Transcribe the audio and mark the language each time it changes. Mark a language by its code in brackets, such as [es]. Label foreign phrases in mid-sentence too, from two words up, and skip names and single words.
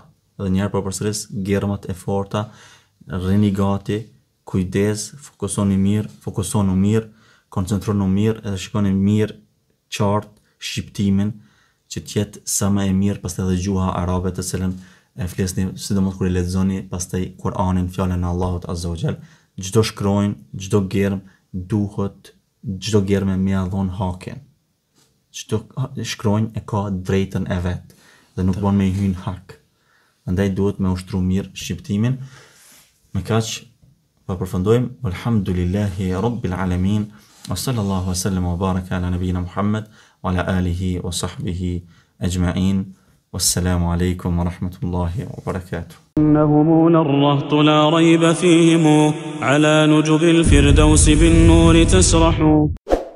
[sq] Edhe një herë po përsëris, germat e forta, rrini gati, kujdes, fokusoni mirë, koncentroni mirë, edhe shikoni mirë qartë shqiptimin që të jetë sa më e mirë, pastaj edhe gjuha arabe të cilën e flisni, sidomos kur e lexoni pastaj Kur'anin, fjalën e Allahut [ar] عز وجل, [sq] çdo shkronjë, çdo germ duhet, çdo germë më ia dhon hakin. Çdo shkronjë e ka drejtën e vet dhe nuk bën me i hyn hak. Andaj duhet me ushtru mirë shqiptimin. Me kaq po përfundojmë. [ar] الحمد لله رب العالمين. وصلى الله وسلم وبارك على نبينا محمد وعلى آله وصحبه أجمعين. والسلام عليكم ورحمة الله وبركاته. إنهم للرهط لا ريب فيهم على نجب الفردوس بالنور تسرح.